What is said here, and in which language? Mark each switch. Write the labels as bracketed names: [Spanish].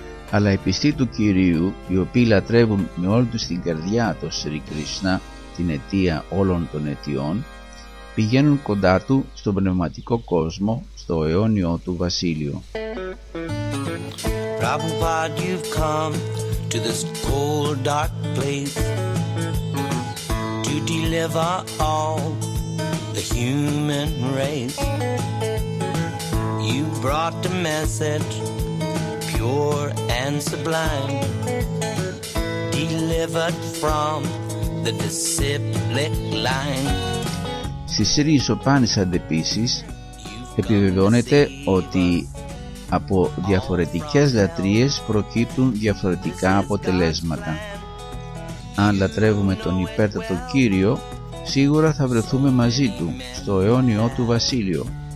[Greek] Αλλά οι πιστοί του Κυρίου, οι οποίοι λατρεύουν με όλη τους την καρδιά τον Σρι Κρίσνα, την αιτία όλων των αιτιών, πηγαίνουν κοντά του στον πνευματικό κόσμο, στο αιώνιο του βασίλειο. [English] Prabhupada, you've come to this cold dark place to deliver all the human race. You brought the message pure and sublime, delivered from the disciplic line. [Greek] Στη Σρι Ισοπάνισαντ επίσης επιβεβαιώνεται ότι από διαφορετικές λατρείες προκύπτουν διαφορετικά αποτελέσματα. Αν λατρεύουμε τον υπέρτατο Κύριο, σίγουρα θα βρεθούμε μαζί του στο αιώνιό του βασίλειο.